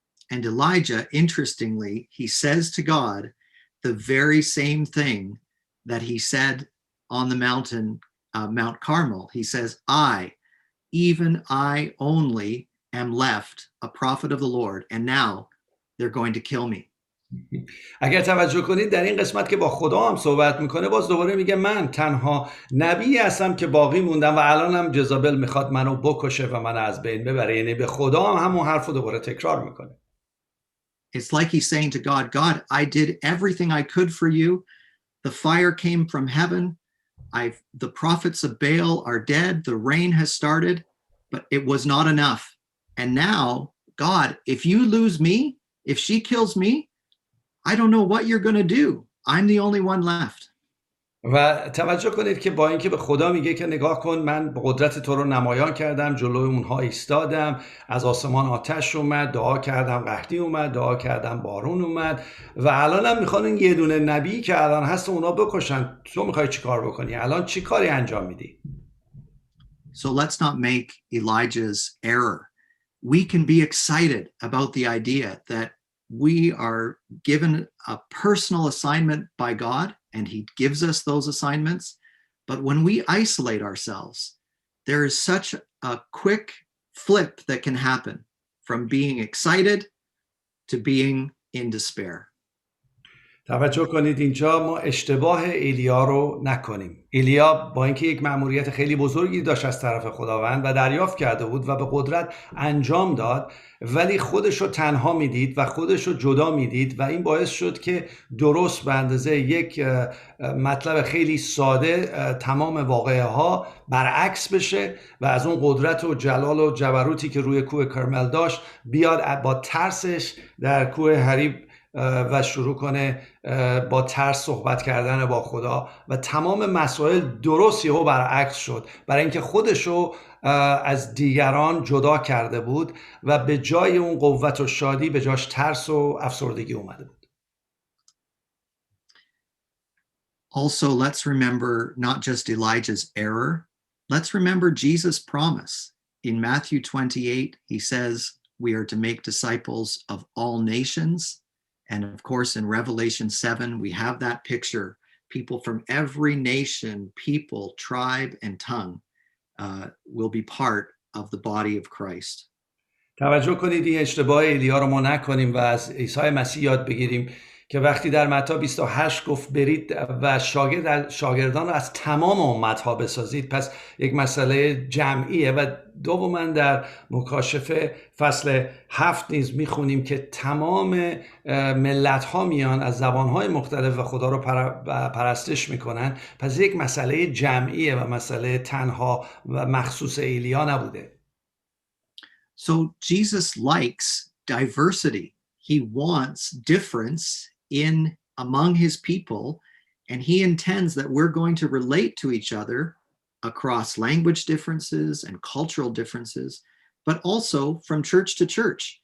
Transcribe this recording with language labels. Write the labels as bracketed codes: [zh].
[en] And Elijah, interestingly, he says to God the very same thing that he said on the mountain, Mount Carmel. He says, even I only am left a prophet of the Lord, and now they're going to kill me. [fa] اگر توجه کنید در این قسمت که با خدا هم صحبت میکنه باز دوباره میگه من تنها نبی هستم که باقی موندم و الان هم جزابل میخواد منو بکشه و منو از بین ببره. یعنی به خدا هم همون حرف رو دوباره تکرار میکنه. [en] It's like he's saying to God, I did everything I could for you. The fire came from heaven. The prophets of Baal are dead. The rain has started, but it was not enough. And now, God, if you lose me, if she kills me, I don't know what you're going to do. I'm the only one left. [fa] و توجه کنید که با اینکه به خدا میگه که نگاه کن من قدرت تو رو نمایان کردم، جلوی اونها ایستادم، از آسمان آتش اومد، دعا کردم قحطی اومد، دعا کردم بارون اومد و الانم میخوان این یه دونه نبی که الان هست اونا بکشن. تو میخوای چی کار بکنی؟ الان چی کاری انجام میدی؟ [en] So let's not make Elijah's error. We can be excited about the idea that we are given a personal assignment by God, and he gives us those assignments. But when we isolate ourselves, there is such a quick flip that can happen from being excited to being in despair. [fa] توجه کنید اینجا ما اشتباه ایلیا رو نکنیم. ایلیا با اینکه یک مأموریت خیلی بزرگی داشت از طرف خداوند و دریافت کرده بود و به قدرت انجام داد، ولی خودش رو تنها میدید و خودش رو جدا میدید و این باعث شد که درست به اندازه یک مطلب خیلی ساده تمام واقعه ها برعکس بشه و از اون قدرت و جلال و جبروتی که روی کوه کرمل داشت بیاد با ترسش در کوه حریب و شروع کنه با ترس صحبت کردن با خدا و تمام مسائل درست یهو برعکس شد، برای اینکه خودشو از دیگران جدا کرده بود و به جای اون قوت و شادی به جاش ترس و افسردگی اومده بود. [en] Also, let's remember not just Elijah's error, let's remember Jesus' promise. In Matthew 28, he says we are to make disciples of all nations. And of course, in Revelation 7, we have that picture. People from every nation, people, tribe, and tongue will be part of the body of Christ. [fa] توجه کنید این اشتباه ایلیا رو ما نکنیم و از عیسی مسیح یاد بگیریم که وقتی در متی 28 گفت برید و شاگردان رو از تمام امتها بسازید، پس یک مسئله جمعیه. و دوما در مکاشفه فصل 7 نیز میخونیم که تمام ملت ها میان از زبان های مختلف و خدا رو پرستش میکنن. پس یک مسئله جمعیه و مسئله تنها و مخصوص ایلیا نبوده. [en] So Jesus likes diversity. He wants difference in among his people, and he intends that we're going to relate to each other across language differences and cultural differences, but also from church to church.